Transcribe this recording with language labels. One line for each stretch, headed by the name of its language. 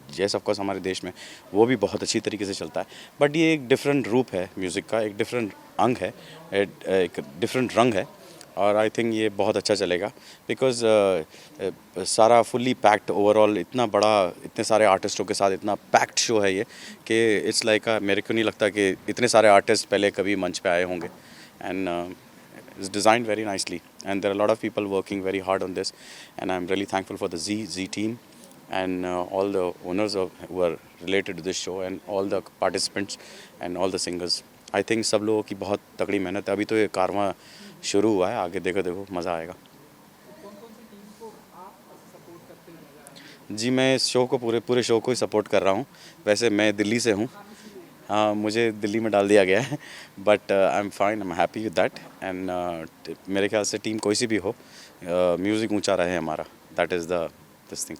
Hindi: जैसे ऑफकोर्स हमारे देश में वो भी बहुत अच्छी तरीके से चलता है, बट ये एक डिफरेंट रूप है म्यूज़िक का, एक डिफरेंट अंग है, एक डिफरेंट रंग है. और आई थिंक ये बहुत अच्छा चलेगा, बिकॉज सारा फुल्ली पैक्ड ओवरऑल, इतना बड़ा, इतने सारे आर्टिस्टों के साथ इतना पैक्ड शो है ये कि
English: it's like
Hindi: मेरे को नहीं लगता कि इतने सारे आर्टिस्ट पहले कभी मंच पे आए होंगे.
English: And it's designed very nicely, and there are a lot of people working very hard on this, and I'm really thankful for the Z team and all the owners who are related to this show, and all the participants and all the singers. I think
Hindi: सब लोगों की बहुत तगड़ी मेहनत है. अभी तो ये 11वां शुरू हुआ है, आगे देखो देखो मज़ा आएगा। जी मैं इस शो को पूरे शो को ही सपोर्ट कर रहा हूँ। वैसे मैं दिल्ली से हूँ, हाँ मुझे दिल्ली में डाल दिया गया है,
English: But I am fine, I am happy with that.
Hindi: And मेरे ख्याल से टीम कोई सी भी हो, म्यूज़िक ऊंचा रहे हमारा,
English: That is the this thing.